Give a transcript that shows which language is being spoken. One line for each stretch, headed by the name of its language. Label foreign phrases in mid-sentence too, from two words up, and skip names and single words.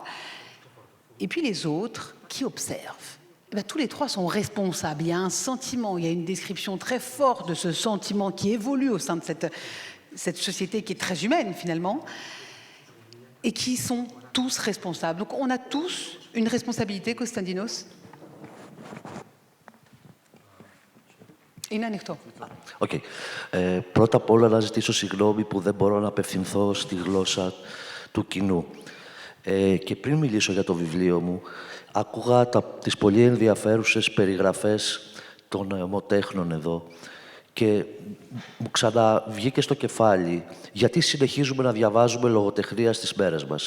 French: Et puis les autres qui observent. Tous les trois sont responsables. Il y a un sentiment, il y a une description très forte de ce sentiment qui évolue au sein de cette société qui est très humaine finalement, et qui sont tous responsables. Donc on a tous une responsabilité, Konstantinos.
Greek: Είναι ανοιχτό. Okay. Πρώτα απ' όλα να ζητήσω συγγνώμη που δεν μπορώ να απευθυνθώ στη γλώσσα του κοινού. Και πριν μιλήσω για το βιβλίο μου, άκουγα τις πολύ ενδιαφέρουσες περιγραφές των αιμοτέχνων εδώ και μου ξαναβγήκε στο κεφάλι γιατί συνεχίζουμε να διαβάζουμε λογοτεχνία στις μέρες μας.